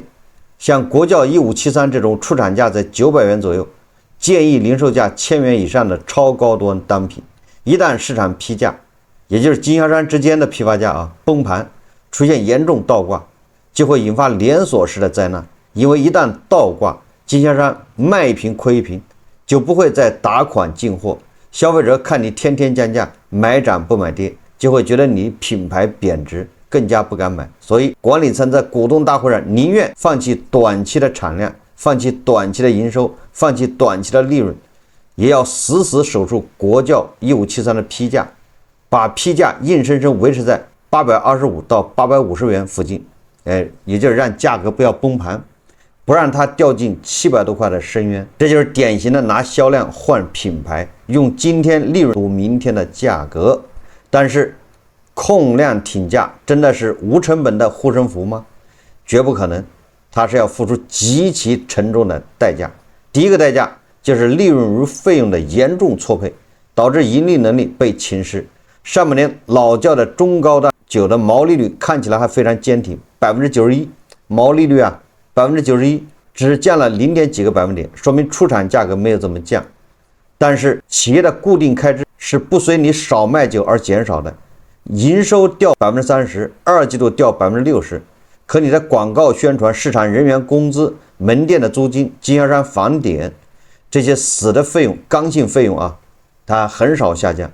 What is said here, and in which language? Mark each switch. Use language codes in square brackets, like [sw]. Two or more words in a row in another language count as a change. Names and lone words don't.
[zh] 像國窖1573這種出廠價在900元左右，建議零售價1000元以上的超高端單品，一旦市場批價，也就是經銷商之間的批發價崩盤，出現嚴重倒掛，就會引發連鎖式的災難。因為一旦倒掛，經銷商賣一瓶虧一瓶， 就不會再打款進貨。消費者看你天天降價，買漲不買跌，就會覺得你品牌貶值，更加不敢買。所以管理層在股東大會上寧願放棄短期的產量，放棄短期的營收，放棄短期的利潤，也要死死守住國窖1573的批價，把批價硬生生維持在825到850元附近，也就是讓價格不要崩盤，不讓它掉进700多塊的深淵。這就是典型的拿銷量換品牌，用今天利潤賭明天的價格。但是控量挺價真的是無成本的護身符嗎？絕不可能，它是要付出極其沉重的代價。第一個代價就是利潤與費用的嚴重錯配，導致盈利能力被侵蝕。上半年老窖的中高檔酒的毛利率看起來還非常堅挺，91%，毛利率啊91%，只降了0. 幾個百分點，說明出產價格沒有怎麼降。但是企業的固定開支是不隨你少賣酒而減少的，營收掉30%，二季度掉60%，可你的廣告宣傳、市場人員工資、門店的租金、經銷商返點這些死的費用、剛性費用啊，它很少下降。